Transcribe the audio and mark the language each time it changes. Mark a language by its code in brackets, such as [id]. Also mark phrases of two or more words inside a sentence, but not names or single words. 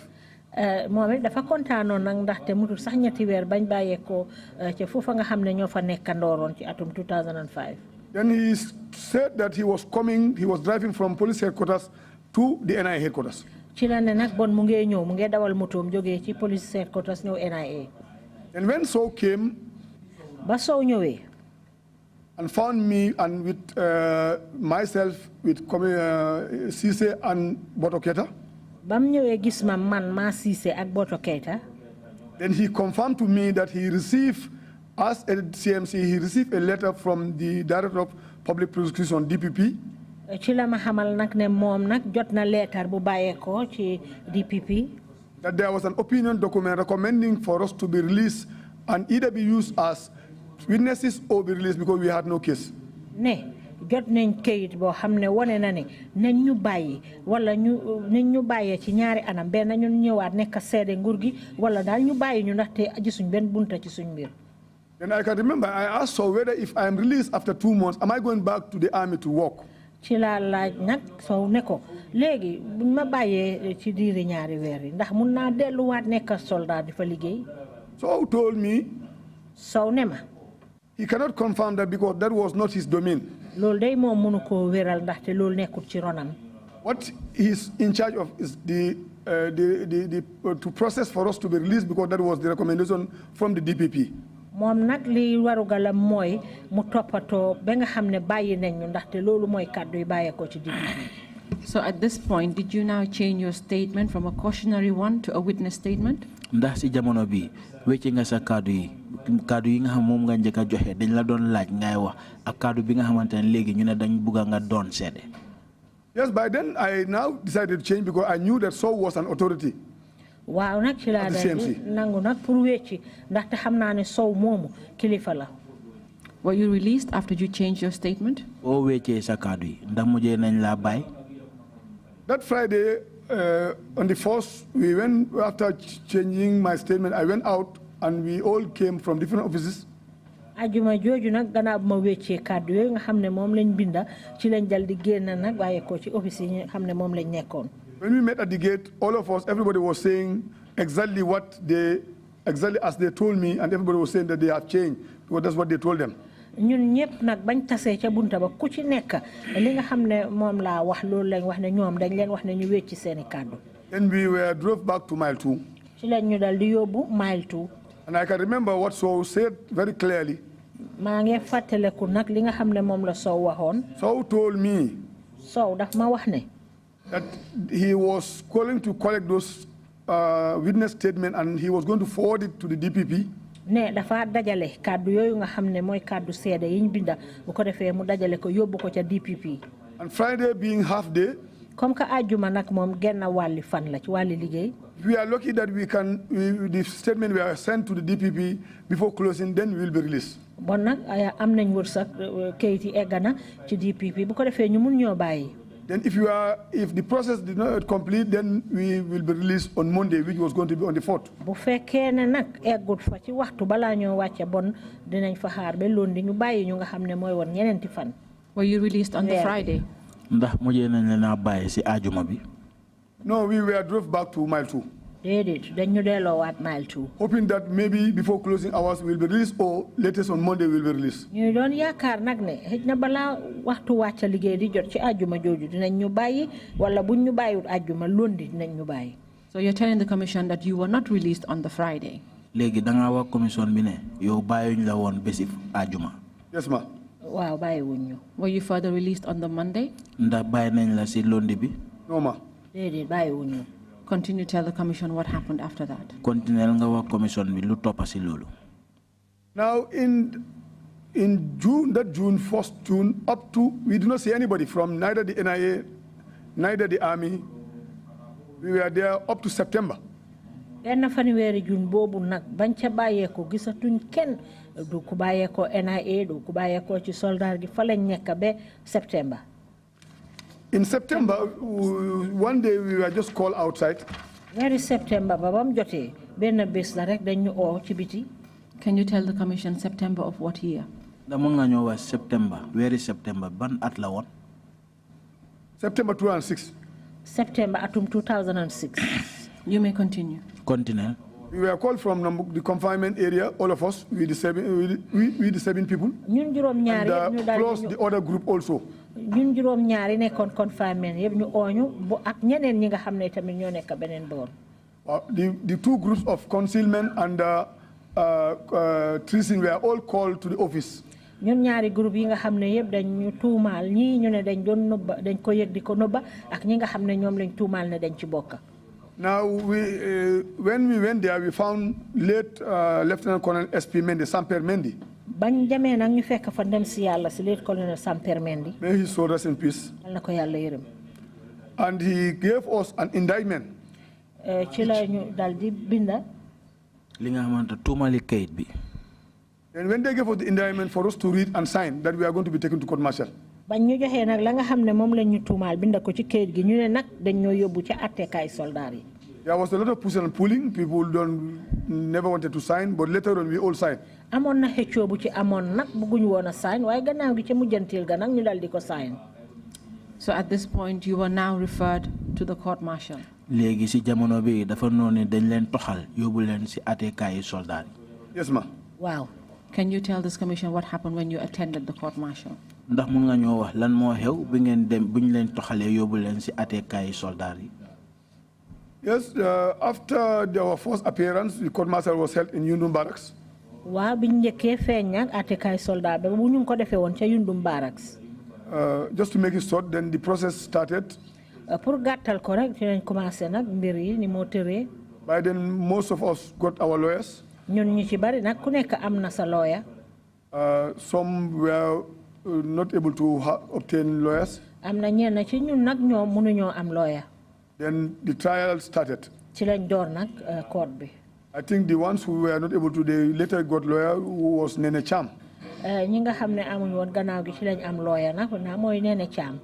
[wo] moom it dafa kontaanoon nag ndaxte mutul sax ñetti weer bañ bàyyeekoo ca foofa nga xam ne ñoo fa nekkandooroon ci atum 2005. [en] Then he said that he was driving from police headquarters to the NIA headquarters. [wo] ci la ne nag bon mu ngee ñëw mu ngee dawal motoom jógee ci [en] police headquarters [wo] ñëw NIA. [en] And when Sow came, [wo] ba Sow ñëwee, [en] and found me and with myself with Cissé and Boto Keita, [wo] bam ñëwee gis ma man maa Cissé ak Boto Keita. [en] Then he confirmed to me that he received, as a CMC, he received a letter from the Director of Public Prosecution, DPP. [wo] ci la ma xamal nag ne moom nag jot na leetar bu bàyyeekoo ci DPP. [en] That there was an opinion document recommending for us to be released and either be used as witnesses or be released because we had no case. [wo] ne jot nañ kayit boo xam ne wane na ne nañ ñu bàyyi wala nañ ñu bàyyee ci ñaari anam benn ñun ñëwaat nekk seede nguur gi wala daal ñu bàyyi ñu ndaxte gisuñ benn bunta ci suñ mbir. [en] Then I can remember I asked Sow whether if I am released after 2 months, am I going back to the army to work? [wo] ci laa laaj nag Sow ne ko léegi buñ ma bàyyee ci diiri ñaari weer yi ndax mun naa delluwaat nekk soldat di fa liggéey. [en] Sow told me [wo] Sow ne ma [en] he cannot confirm that because that was not his domain. [wo] loolu day moom mënu koo wéral ndaxte loolu nekkul ci ronam. [en] What he's in charge of is to process for us to be released because that was the recommendation from the DPP. [wo] moom nag li warugalam mooy mu toppatoo ba nga xam ne bàyyi nañ ñu ndaxte loolu mooy kàddu yi bàyyeekoo ci DPP. [en] So at this point, did you now change your statement from a cautionary one to a witness statement? [wo] Ndax si jamono bi wecce nga sa kàddu yi nga xam moom nga njëkk a joxe dañ la doon laaj ngay wax ak kàddu bi nga xamante ne léegi ñu ne dañ bugga nga doon seede. [en] Yes, by then I now decided to change because I knew that Sow was an authority. [wo] waaw nag ci laa nangu nag pour wecci ndaxte xam naa ne Sow moomu kilifa la. [en] Were you released after you changed your statement? [wo] oo weccee sa kàddu yi ndax mujjee nañ laa bàyyi. [en] That Friday, on the 1st, we went, after changing my statement, I went out and we all came from different offices. [wo] ajuma jooju nag gannaaw ma weccee kàddu yooyu nga xam ne moom lañ binda ci lañ dal di génn nag waaye ko ci office yi nga xam ne moom lañ nekkoon. [en] When we met at the gate, all of us, everybody was saying exactly as they told me, and everybody was saying that they have changed because that's what they told them. [wo] ñun ñëpp nag bañ tasee ca bunta ba ku ci nekk li nga xam ne moom laa wax loolu lañ wax ne ñoom dañ leen wax ne ñu wecci seeni kàddu. [en] Then we drove back to mile 2. [wo] ci lañ ñu dal di yóbbu mile 2. [en] And I can remember what Sow said very clearly. [wo] maa ngi fàttaleku nag li nga xam ne moom la Sow waxoon. [en] Sow told me. [wo] Sow daf ma wax ne. [en] that he was calling to collect those witness statement and he was going to forward it to the DPP. [wo] ne dafa dajale kàddu yooyu nga xam ne mooy kàddu seede yiñ binda bu ko defee mu dajale ko yóbbu ko ca DPP. [en] And Friday being half day. [fr] comme que [wo] àjjuma nag moom genn wàlli fan la ci wàlli liggéey. [en] We are lucky that the statement we are sent to the DPP before closing, then we will be released. [wo] bon nag am nañ wërsëg kayit yi egg na ci DPP bu ko defee ñu mun ñoo bàyyi. [en] Then if the process did not complete, then we will be released on Monday, which was going to be on the 4th. [wo] bu fekkee ne nag eggut fa ci waxtu balaa ñoo wàcce bon dinañ fa xaar ba lundi ñu bàyyi ñu nga xam ne mooy woon ñeneenti fan. [en] Were you released on the Friday? [wo] ndax mujjee nañ leen a bàyyi si ajuma bi. [en] No, we drove back to mile 2. [wo] mile 2. [en] Hoping that maybe before closing hours we will be released or latest on Monday we will be released. [wo] ñu doon yaakaar nag ne xëj na balaa waxtu wàcca liggéey di jot ci àjjuma jooju dinañ ñu bàyyi wala buñ ñu bàyyiwut àjjuma lundi dinañ ñu bàyyi. [en] So you're telling the commission that you were not released on the Friday? [wo] Léegi da nga wax commission bi ne yow bàyyuñ la woon bési àjjuma. [en] Yes, ma. [wo] Waaw bàyyiwuñ ñu. [en] Were you further released on the Monday? [wo] Ndax bàyyi nañ la si lundi bi? [en] No, ma. [wo] Déedéet bàyyiwuñ ñu. [en] Continue to tell the commission what happened after that. [wo] Continue nga wax commission bi lu toppa si loolu. [en] Now in June, that June, 1st June, up to, we do not see anybody from neither the NIA, neither the army. We were there up to September. [wo] benn fanweeri June boobu nag bañ ca bàyyeeko gisatuñ kenn du ku bàyyeeko NIA du ku bàyyeeko ci soldat gi fa lañ nekk ba September. [en] In September, one day we were just called outside. [wo] Very September ba bam jotee benn bés la rek dañ ñu oo ci biti. [en] Can you tell the commission September of what year? [wo] Dama nga ñoo wax September, very September ban at la woon? [en] September 2006. [wo] September atum 2006. [en] You may continue. [wo] Continue. [en] We were called from the confinement area, all of us, with the seven people, [wo] ñun juróom ñaar yëpp ñu daal [en] plus the other group also. [wo] ñun juróom ñaar yi nekkoon confinement yëpp ñu ooñu bu ak ñeneen ñi nga xam ne tamit ñoo nekk beneen boor. [en] The two groups of concealment and treason were all called to the office. [wo] ñun ñaari groupe yi nga xam ne yëpp dañ ñu tuumaal ñii ñu ne dañ doon nëbba dañ ko yëg di ko nëbba ak ñi nga xam ne ñoom lañ tuumaal ne dañ ci bokk. [en] Now, when we went there, we found late Lieutenant Colonel SP Mendy, Samper Mendy. [wo] bañ demee nag ñu fekk fa dem si yàlla si [en] late Colonel [wo] Samper Mendy. [en] May his soul rest in peace. [wo] Yal na ko yàlla yërëm. [en] And he gave us an indictment. [wo] ci la ñu dal di binda. li nga xamante tuumali kayit bi. [en] And when they gave us the indictment for us to read and sign, that we are going to be taken to court martial. [wo] bañ ñu joxee nag la nga xam ne moom lañ ñu tuumaal binda ko ci kayit gi ñu ne nag dañ ñoo yóbbu ci attekaay soldat yi. [en] There was a lot of pushing and pulling. People never wanted to sign, but later on we all signed. [wo] amoon na xëccoo bu ci amoon nag bëgguñu woon a sign waaye gannaaw gi ca mujjantil ga nag ñu dal di ko sign. [en] So at this point, you were now referred to the court martial. [wo] léegi si jamono bi dafa noonu dañ leen toxal yóbbu leen si attekaay soldat yi. [en] Yes, ma. [wo] Wow. [en] Can you tell this commission what happened when you attended the court martial? [wo] ndax mun nga ñoo wax lan moo xew bi ngeen dem bu ñu leen toxalee yóbbu leen si attekaay soldat yi. [en] Yes, after our first appearance, the court martial was held in Yundum Barracks. [wo] waaw biñ njëkkee feeñ nag attekaay soldat ba bu ñu ko defee woon ca Yundum Barracks. [en] Just to make it short, then the process started. [wo] pour gàttal ko rek dinañ commencé nag mbir yi ni moo tëree. [en] By then, most of us got our lawyers. [wo] ñun ñu ci bari nag ku nekk am na sa lawyer. [en] Some were not able to obtain lawyers. [wo] am na ñenn ci ñun nag ñoom mënuñoo am lawyer. [en] Then the trial started. [wo] ci lañ door nag court bi. [en] I think the ones who were not able to, they later got lawyer, who was Nene Cham. [wo] ñi nga xam ne amuñ woon gannaaw gi ci lañ am lawyer nag naa mooy Nene Cham.